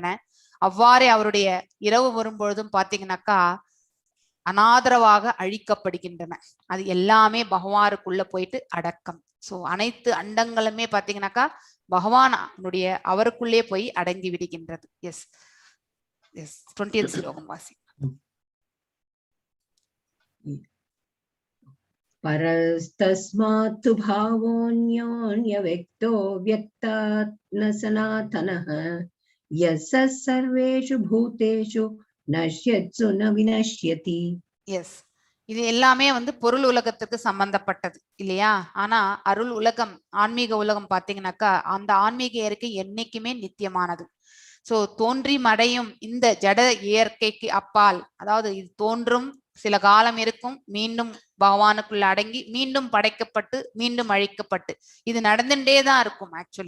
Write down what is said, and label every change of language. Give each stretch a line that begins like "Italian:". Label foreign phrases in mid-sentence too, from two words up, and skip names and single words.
Tamil: அவ்வாறே அவருடைய இரவு வரும்பொழுதும் பாத்தீங்கன்னாக்கா அனாதரவாக அழிக்கப்படுகின்றன. அது எல்லாமே பகவானுக்குள்ள போயிட்டு அடக்கம். சோ அனைத்து அண்டங்களுமே பாத்தீங்கன்னாக்கா பகவானுடைய அவருக்குள்ளே போய் அடங்கி விடுகின்றது.
English: yes yes
Tamil: 20th ஸ்லோகம் வாசி.
Sanskrit: परस्तस्मात्तु भावोऽन्योन्य व्यक्तो व्यक्तात् न सनातनः यस्य सर्वेषु भूतेषु नश्यत्सु न विनश्यति.
Tamil: எஸ், இது எல்லாமே வந்து பொருள் உலகத்துக்கு சம்பந்தப்பட்டது இல்லையா? ஆனா அருள் உலகம், ஆன்மீக உலகம் பாத்தீங்கன்னாக்கா அந்த ஆன்மீக இயற்கை என்னைக்குமே நித்தியமானது. சோ தோன்றி மறையும் இந்த ஜட இயற்கைக்கு அப்பால், அதாவது இது தோன்றும், சில காலம் இருக்கும், மீண்டும் பகவானுக்குள்ள அடங்கி மீண்டும் படைக்கப்பட்டு மீண்டும் அழிக்கப்பட்டு இது நடந்துட்டே தான் இருக்கும் ஆக்சுவலி.